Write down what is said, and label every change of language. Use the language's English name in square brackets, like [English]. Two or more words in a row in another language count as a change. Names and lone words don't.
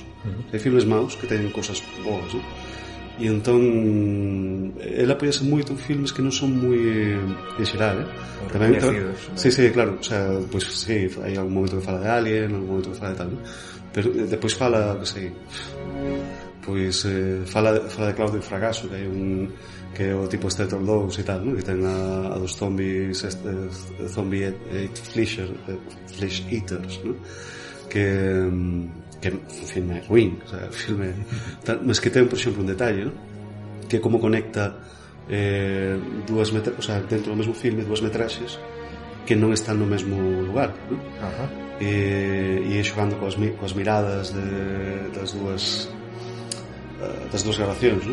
[Galician] Hai filmes maus que teñen cosas boas, ¿no? E entón ela apoiase moito en filmes que non son moi en xeral, tamén, sí, claro, o sea, pois sí, hai algún momento que fala de Alien, algún momento que fala de tal, ¿no? Pero depois fala, que sei, pois fala de Claudio Fragasso, que hai que é o tipo Stator Dogs e tal, ¿no? Que ten a dos zombies, zombie flesh eaters, ¿no? Que o filme é ruín, o sea, o filme tal, mas que ten, por exemplo, un detalle, ¿no? Que como conecta dúas o sea, dentro do mesmo filme, dúas metraxes que non están no mesmo lugar, ¿no? E xogando coas miradas das dúas grabacións, ¿no?